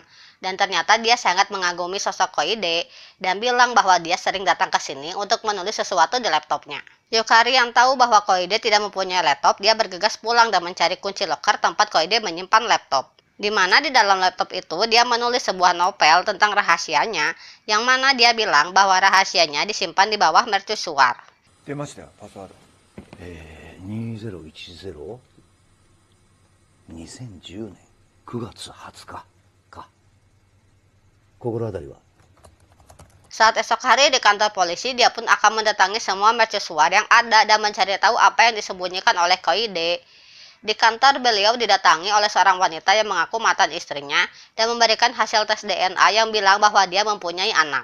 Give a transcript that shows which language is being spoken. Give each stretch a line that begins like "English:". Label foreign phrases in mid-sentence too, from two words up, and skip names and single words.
Indonesian: Dan ternyata dia sangat mengagumi sosok Koide dan bilang bahwa dia sering datang ke sini untuk menulis sesuatu di laptopnya. Yukari yang tahu bahwa Koide tidak mempunyai laptop, dia bergegas pulang dan mencari kunci loker tempat Koide menyimpan laptop. Di mana di dalam laptop itu dia menulis sebuah novel tentang rahasianya, yang mana dia bilang bahwa rahasianya disimpan di bawah mercusuar.
Japanese: 出ましたよ、パスワード。 2010 2010年9月20日か。心当たりは？
Indonesian: Saat esok hari di kantor polisi, dia pun akan mendatangi semua mercusuar yang ada dan mencari tahu apa yang disembunyikan oleh Koide. Di kantor beliau didatangi oleh seorang wanita yang mengaku mantan istrinya dan memberikan hasil tes DNA yang bilang bahwa dia mempunyai anak.